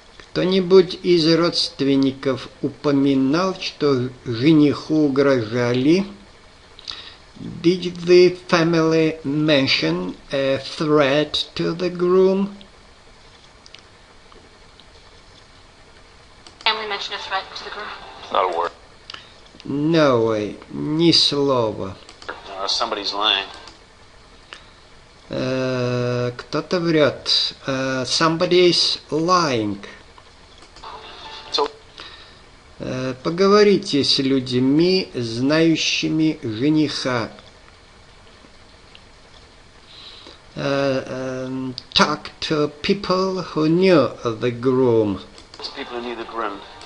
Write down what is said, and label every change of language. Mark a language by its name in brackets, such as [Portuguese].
[Russian] Кто-нибудь из родственников упоминал, что жениху угрожали? [English] Did the family mention a threat to the groom? Family mentioned a threat to the groom? Not a word. No way, [Russian] ни слова. [English] Somebody's lying. [Russian] Кто-то врет. [English] Somebody's lying. [Russian] Поговорите с людьми, знающими жениха. [English] Talk to people who knew the groom. People who knew the groom.